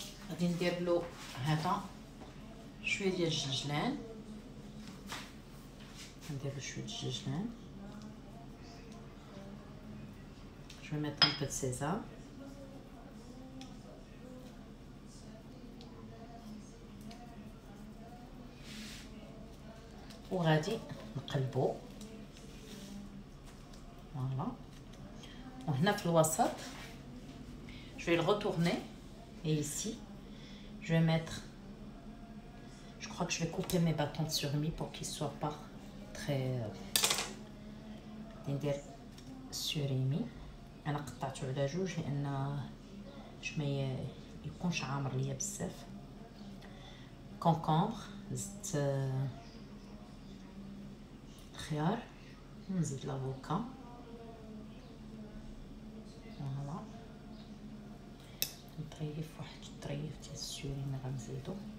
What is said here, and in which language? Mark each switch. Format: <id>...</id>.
<ar>غادي ندير له هذا شويه ديال الجلجلان، ندير له شويه الجلجلان،</ar> <fr>je vais mettre un peu de sésame</fr> <ar>وغادي نقلبو فوالا.</ar> <fr>وهنا في الوسط je vais le retourner et ici je vais mettre, je crois que je vais couper mes bâtons de surimi pour qu'ils soient pas très ندير surimi.</fr> <ar>انا قطعته على جوج لان باش ما يكونش عامر ليا بزاف. كونكومبر زدت الخيار ونزيد لافوكا. فوالا نطريف واحد الطريف ديال السوريمي غنزيدو.</ar>